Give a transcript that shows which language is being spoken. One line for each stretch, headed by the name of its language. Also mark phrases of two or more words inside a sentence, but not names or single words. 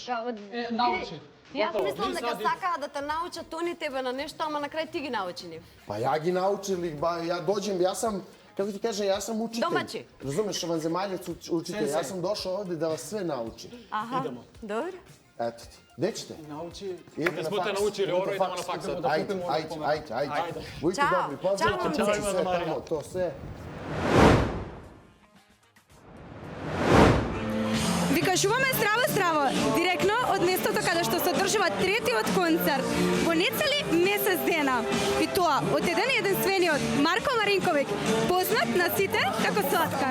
Macedonian: Научи. Јас мислам дека сакаа да те научат они тебе на нешто, ама на крај ти ги научи нив.
Serbian: Pa ja gi naučili, ja dođem, ja sam, kako ti kažem, ja sam učitelj. Domaći. Razumeš, vanzemaljac učitelj, ja sam došao ovde da vas sve naučim.
Macedonian: Аха. Добро.
Serbian: Eto ti. Gde ćete?
Macedonian: Научи.
Serbian: Idete
Macedonian: Да
Serbian: na
Macedonian: сме те
Serbian: faks.
Macedonian: научили
Serbian: Idete
Macedonian: оро, идемо на
Serbian: faks.
Macedonian: факс.
Serbian: Ajde. Budite Ćao. dobri, pozdravite Ćao, mi momci. sve tamo, to sve.
Macedonian: Ви кажуваме здраво, директно од местото каде што се одржува третиот концерт во нецели месец дена. И тоа од единствениот Марко Маринковиќ, познат на сите како Сладкар.